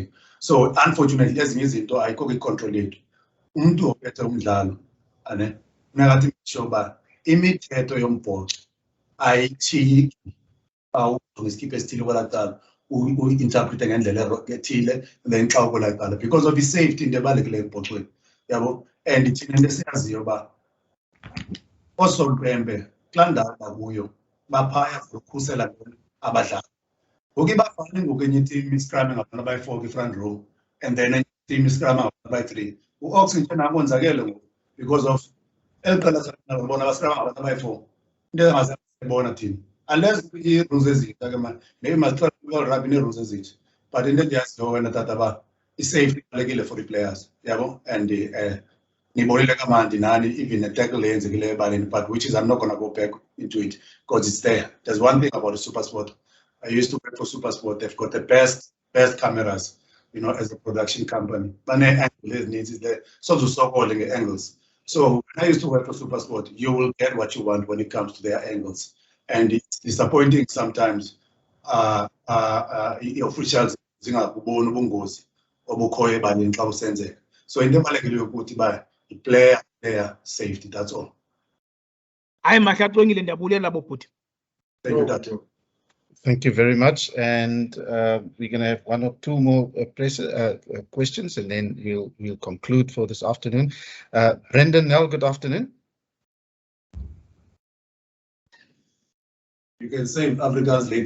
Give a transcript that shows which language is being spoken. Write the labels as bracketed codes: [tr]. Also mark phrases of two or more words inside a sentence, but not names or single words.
[en] So unfortunately [xh] ezinye izinto ayikho kwi-control yethu. Umntu ophethe umdlalo funeka athi sure uba imithetho yombhoxo ayithiyiki uzikhiphe esithile kwelaa cala uyi-interprete ngendlela ethile then xa ukwelaa cala [en] because of [xh] i-safety into ebalulekileyo embhoxweni, yabo. And thina into esiyaziyo uba oosompempe kulaa ndawo bakuyo baphaya for ukhusela abadlali. Ngoku ibafane ngoku enye itim iskrame ngabantu abayi-4 kwi- [en] front row, [xh] and then enye itim iskrame ngabantu abayi-3. U-oxygen akonzakele ngoku [en] because of [xh] eli qela sabona baskrama ngabantu abayi-4. Into engasebona thina unless ii-rules ezintsha ke mani, maybe masixela rugby nee-rules ezintsha, but into endiyaziyo wena tata uba i-safety ibalulekile for i-players, yabo. And nibonile kamandi nani even ne-tackle eyenzekileyo ebaleni, [en] but which is I'm not going to go back into it because it's there. There's one thing about the SuperSport. I used to work for SuperSport. They've got the best cameras, you know, as a production company. But angle needs is there. So to stop calling the angles. So when I used to work for SuperSport, you will get what you want when it comes to their angles. And it's disappointing sometimes. [xh] Officials zingabuboni ubungozi obukhoyo ebaleni xa usenzeka. So into ebalulekile ukuthi ba [en] player safety, that's all. [xh] Hayi mahle aqongile, ndiyabulela bobhuti. [en] Thank you, Dad. Thank you very much. And we're going to have one or two more questions, and then we'll conclude for this afternoon. Brendan Nell, good afternoon. You can say Afrikaans later.